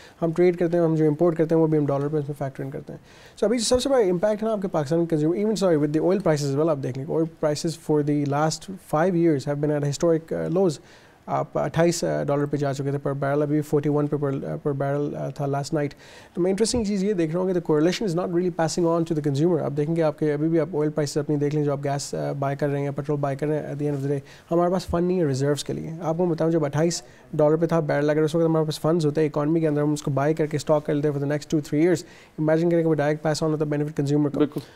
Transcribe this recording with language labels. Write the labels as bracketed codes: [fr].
[ur] ہم ٹریڈ کرتے ہیں, ہم جو امپورٹ کرتے ہیں وہ بھی ہم ڈالر پہ اس میں فیکٹر ان کرتے ہیں. سو ابھی سب سے بڑا امپیکٹ ہے نا آپ کے Pakistan consumer even sorry with the [en] Oil prices well. آپ دیکھ لیں oil prices for the last 5 years have been at historic lows. [ur] آپ $28 پہ جا چکے تھے پر بیرل, ابھی 41 پہ پر بیرل تھا لاسٹ نائٹ. تو میں انٹرسٹنگ چیز یہ دیکھ رہا ہوں کہ [en] The correlation is not really passing on to the consumer. [ur] آپ دیکھیں گے آپ کے ابھی بھی آپ آئل پرائسز اپنی دیکھ لیں جو آپ گیس بائی کر رہے ہیں یا پیٹرول بائی کر رہے ہیں, [en] at the end of the day [ur] ہمارے پاس فنڈ نہیں ہے ریزروس کے لیے. آپ کو بتاؤں جب $28 پہ تھا بیرل, اگر اس وقت ہمارے پاس فنڈز ہوتے ہیں اکانومی کے اندر, ہم اس کو بائی کر کے اسٹاک کر لیتے ہیں [en] for the next 2-3 years, [ur] imagine کریں کہ وہ ڈائریکٹ پاس آن ہوتا ہے بینیفٹ کنزیومر کو.